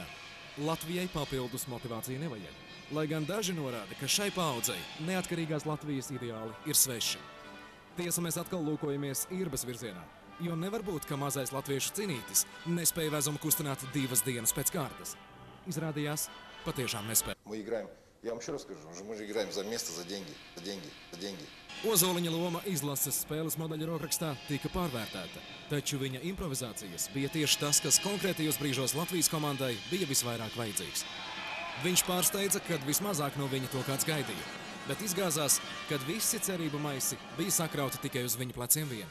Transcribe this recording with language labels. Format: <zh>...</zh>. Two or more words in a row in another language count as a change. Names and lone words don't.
<lv>Latvijai papildus motivācija nevajag. Lai gan daži norāda, ka šai paudzei neatkarīgās Latvijas ideāli ir sveši. Tiesa, mēs atkal lūkojamies Irbas virzienā, jo nevar būt, ka mazais latviešu cinītis nespēja vezumu kustināt 2 dienas pēc kārtas. Izrādījās, patiešām nespēja.</lv> <ru>Я вам еще раз скажу, мы же играем за место, за деньги, за деньги, за деньги.</ru> <lv>Ozoliņa loma izlases spēles modeļa rokrakstā tika pārvērtēta, taču viņa improvizācijas bija tieši tas, kas konkrētajos brīžos Latvijas komandai bija visvairāk vajadzīgs. Viņš pārsteidza, kad vismazāk no viņa to kāds gaidīja, bet izgāzās, kad visi cerību maisi bija sakrauti tikai uz viņa pleciem vien.</lv>